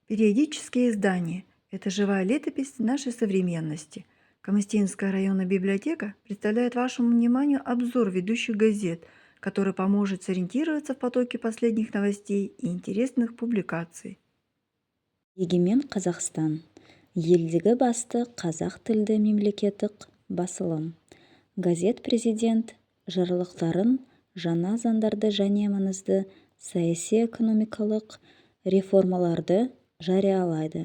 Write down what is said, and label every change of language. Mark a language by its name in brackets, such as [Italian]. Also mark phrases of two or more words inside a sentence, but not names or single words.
[Russian] Периодические издания– это живая летопись нашей современности. Камастинская районная библиотека представляет вашему вниманию обзор ведущих газет, который поможет сориентироваться в потоке последних новостей и интересных публикаций. [Kazakh] Егемен Қазақстан. Елдегі басты қазақ тілді мемлекеттік басылым. Газет президент жарлықтарын, жаңа заңдарды және маңызды саяси-экономикалық реформаларды жариялайды.